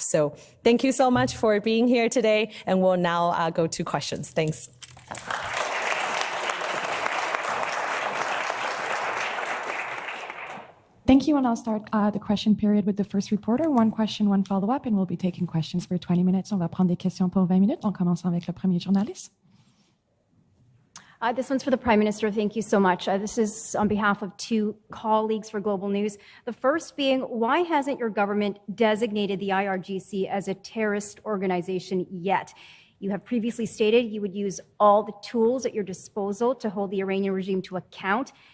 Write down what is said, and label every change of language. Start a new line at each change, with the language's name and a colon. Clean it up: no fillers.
English: So thank you so much for being here today, and we'll now go to questions. Thanks. Thank you, and I'll start the question period with the first reporter. One question, one follow-up, and we'll be taking questions for 20 minutes.
French: On va prendre des questions pour 20 minutes. On commence avec le premier journaliste.
English: This one's for the Prime Minister. Thank you so much. This is on behalf of two colleagues for Global News. The first being, why hasn't your government designated the IRGC as a terrorist organization yet? You have previously stated you would use all the tools at your disposal to hold the Iranian regime to account.